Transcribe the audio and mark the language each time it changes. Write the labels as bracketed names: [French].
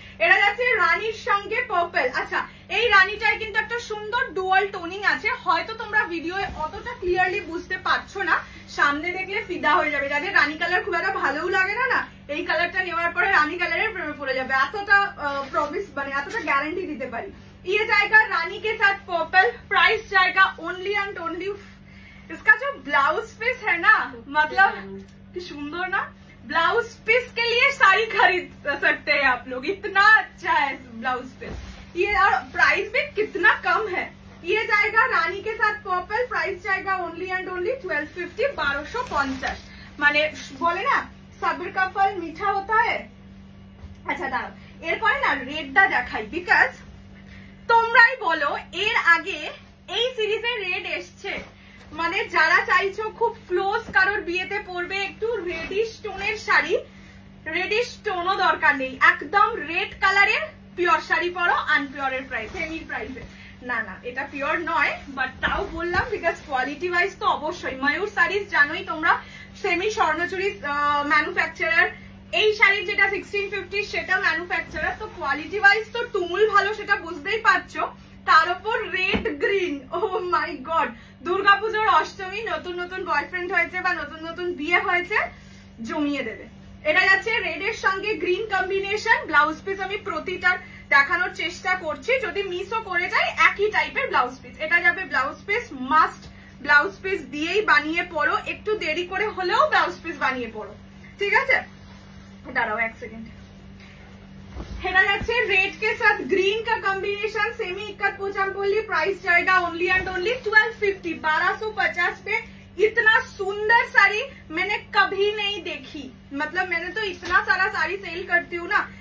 [Bangla] এটা যাচ্ছে রানীর সঙ্গে পার্পল। আচ্ছা, এই রানীটায় কিন্তু একটা সুন্দর ডুয়াল টোনিং আছে। হয়তো তোমরা ভিডিওয়ে অতটা ক্লিয়ারলি বুঝতে পারছো না, সামনে দেখলে ফিদা হয়ে যাবে। যাদের রানী কালার খুব একটা ভালোও লাগে না, না এই কালারটা নেওয়ার পরে রানী কালারের প্রেমে পড়ে যাবে। এতটা প্রমিস, মানে এতটা গ্যারান্টি দিতে পারি। [Hindi] ये जाएगा रानी के साथ पर्पल। प्राइस जाएगा ओनली एंड ओनली। इसका जो ब्लाउज पीस है ना, मतलब कि सुंदर ना, ब्लाउज पीस के लिए साड़ी खरीद सकते हैं आप लोग। इतना अच्छा है ब्लाउज पीस। ये और प्राइस भी कितना कम है। ये जाएगा रानी के साथ पर्पल। प्राइस जाएगा ओनली एंड ओनली 1250, 1250। माने बोले ना सब्र का फल मीठा होता है। [Bangla] अच्छा दाঁড়াও, এরপরে না রেডটা দেখাই, বিকজ তোমরাই বলো এর আগে এই সিরিজে রেড এসছে, মানে যারা চাইছো খুব ক্লোজ কারোর বিয়েতে পরবে একটু রেডিশ টোনের শাড়ি, রেডিশ টোনও দরকার নেই, একদম রেড কালারের পিওর শাড়ি পরো, আনপিওরের প্রাইস, সেমির প্রাইসে। না না এটা পিওর নয়, বাট তাও বললাম বিকজ কোয়ালিটি ওয়াইজ তো অবশ্যই। ময়ূর শাড়িজ জানোই তোমরা সেমি স্বর্ণচুরি ম্যানুফ্যাকচারার, এই শাড়ির যেটা 1650 সেটা ম্যানুফ্যাকচারার, তো কোয়ালিটি ওয়াইজ তো তুমুল ভালো, সেটা বুঝতেই পারছো। তার উপর রেড গ্রিন, ও মাই গড, দুর্গাপুজোর অষ্টমী, নতুন নতুন বয়ফ্রেন্ড হয়েছে বা নতুন নতুন বিয়ে হয়েছে, জমিয়ে দেবে। এটা যাচ্ছে রেড এর সঙ্গে গ্রিন কম্বিনেশন। ব্লাউজ পিস আমি প্রতিটার দেখানোর চেষ্টা করছি, যদি মিসও করে যায় একই টাইপের ব্লাউজ পিস। এটা যাবে blouse piece, must blouse piece দিয়েই বানিয়ে পড়ো, একটু দেরি করে হলেও ব্লাউজ পিস বানিয়ে পড়ো, ঠিক আছে? দাঁড়াও এক সেকেন্ড। এটা যাচ্ছে [Hindi] रेड के साथ ग्रीन का कॉम्बिनेशन, सेमी इक्कत पोचामपल्ली, प्राइस जाएगा ओनली एंड ओनली 1250, 1250 पे। इतना सुंदर साड़ी मैंने कभी नहीं देखी, मतलब मैंने तो इतना सारा साड़ी सेल करती हूँ ना।